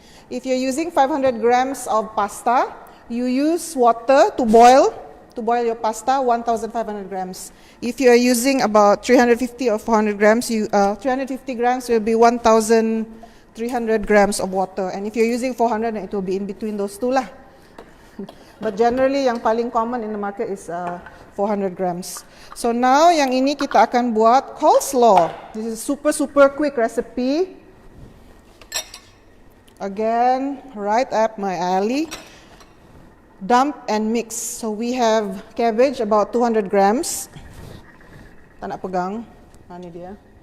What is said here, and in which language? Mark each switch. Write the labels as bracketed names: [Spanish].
[English] If you're using 500 grams of pasta, you use water to boil your pasta, 1,500 grams. If you are using about 350 or 400 grams, 350 grams will be 1,300 grams of water. And if you're using 400, it will be in between those two lah. But generally, [Malay] yang paling [English] common in the market is 400 grams. So now, [Malay] yang ini kita akan buat coleslaw. [English] This is super quick recipe. Again, right up my alley. Dump and mix. So we have cabbage about 200 grams. [Malay] Tak nak pegang. Ini dia.